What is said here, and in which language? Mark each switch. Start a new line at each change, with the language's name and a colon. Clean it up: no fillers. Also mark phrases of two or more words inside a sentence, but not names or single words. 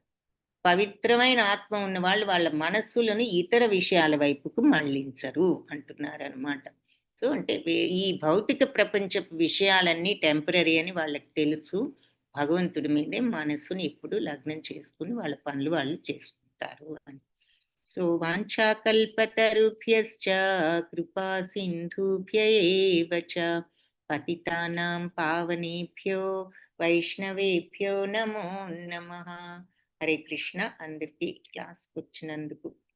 Telugu: పవిత్రమైన ఆత్మ ఉన్న వాళ్ళు వాళ్ళ మనస్సులను ఇతర విషయాల వైపుకు మళ్లించరు అంటున్నారు అనమాట. సో అంటే ఈ భౌతిక ప్రపంచపు విషయాలన్నీ టెంపరీ అని వాళ్ళకి తెలుసు. భగవంతుడి మీదే మనస్సును ఎప్పుడు లగ్నం చేసుకుని వాళ్ళ పనులు వాళ్ళు చేసుకుంటారు అని.
Sanskrit: సో వాంఛాకల్పతరుభ్యశ్చ కృపా సింధుభ్య ఏవ చ పతితానాం పావనేభ్యో వైష్ణవేభ్యో నమో నమః. హరే కృష్ణ.
Telugu: అందరికీ క్లాస్కి వచ్చినందుకు